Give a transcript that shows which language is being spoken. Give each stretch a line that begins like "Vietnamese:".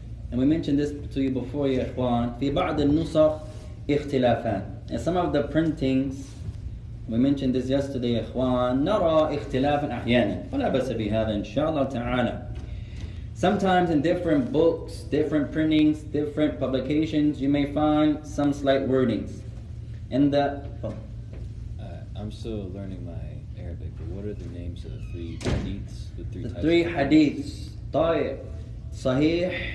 English: And we mentioned this to you before
Arabic: يا إخوان. في بعض النسخ اختلافان.
English: And some of the printings, we mentioned this yesterday
Arabic: يا إخوان, نرى اختلافا أحيانا. ولا بأس بهذا إن شاء الله تعالى.
English: Sometimes in different books, different printings, different publications, you may find some slight wordings. In the I'm still learning my Arabic, but what are the names of the three hadiths? The three hadiths.
Arabic: طيب.
English: صحيح.